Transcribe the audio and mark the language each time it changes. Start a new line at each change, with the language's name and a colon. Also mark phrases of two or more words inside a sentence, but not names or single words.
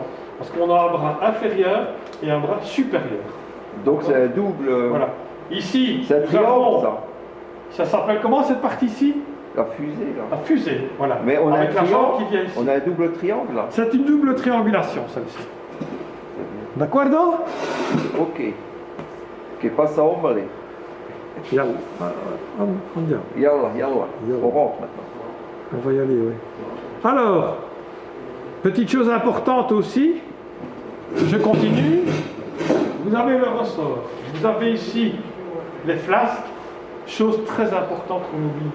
French: Parce qu'on a un bras inférieur et un bras supérieur. Donc c'est un double. Voilà. Ici, C'est un nous triangle avons- ça. ça s'appelle comment cette partie-ci? La fusée là. La fusée, voilà. Mais on a avec un la jambe triangle. qui vient ici. On a un double triangle là. C'est une double triangulation, celle-ci.
Italian: D'accordo? Ok. Che passa ombele. Yalla. Andiamo.
Arabic: Yalla, yalla. Yalla.
French: On rentre maintenant. On va y aller, oui. Alors, petite chose importante aussi, je continue. Vous avez le ressort. Vous avez ici les flasques. Chose très importante qu'on oublie.